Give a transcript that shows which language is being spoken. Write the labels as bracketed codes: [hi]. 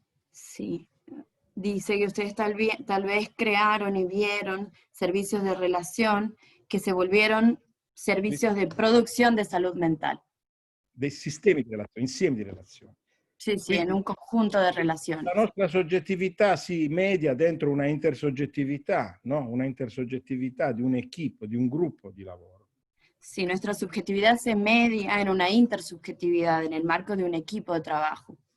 [it] Sì, [es] dice que ustedes tal vez crearon y vieron servicios de relación que se volvieron servicios de producción de salud mental. [it] Dei sistemi di relazione, insieme di relazioni. [es] Sí, sí, [it] Quindi [es] en un conjunto de relaciones. [it] la nostra soggettività si media dentro una intersoggettività, no? Una intersoggettività di un'equipe, di un gruppo di lavoro. [es] Sí, nuestra subjetividad se media en una intersubjetividad, en el marco de un equipo de trabajo.